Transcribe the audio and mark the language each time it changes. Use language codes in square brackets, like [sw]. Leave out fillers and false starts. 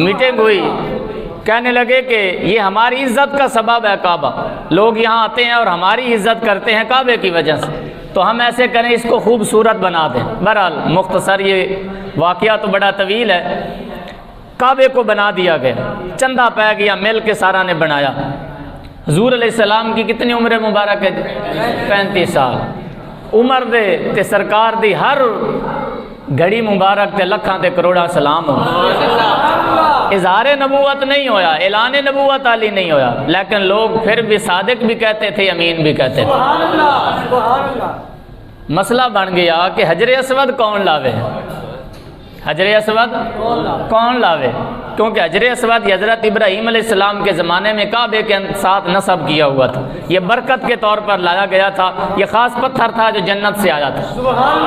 [ur] Meeting ہوئی، کہنے لگے کہ یہ ہماری عزت کا سبب ہے کعبہ، لوگ یہاں آتے ہیں اور ہماری عزت کرتے ہیں کعبے کی وجہ سے، تو ہم ایسے کریں اس کو خوبصورت بنا دیں. بہرحال مختصر یہ واقعہ تو بڑا طویل ہے. کعبے کو بنا دیا گیا، چندہ پہ گیا، مل کے سارا نے بنایا. حضور علیہ السلام کی کتنی عمر مبارک ہے؟ [pa] 35 سال عمر دے تے سرکار دی ہر گھڑی مبارک تے لکھاں تے کروڑاں سلام ہو. اظہار نبوت نہیں ہویا، اعلان نبوت علی نہیں ہویا، [ur] لیکن لوگ پھر بھی صادق بھی کہتے تھے، امین بھی کہتے تھے. مسئلہ بن گیا کہ [pa] حجر اسود کون لاوے؟ [ur] حجر اسود کون لاوے؟ کیونکہ حجر اسود حضرت ابراہیم علیہ السلام کے زمانے میں کعبے کے ساتھ نصب کیا ہوا تھا، یہ برکت کے طور پر لایا گیا تھا، یہ خاص پتھر تھا جو جنت سے آیا تھا.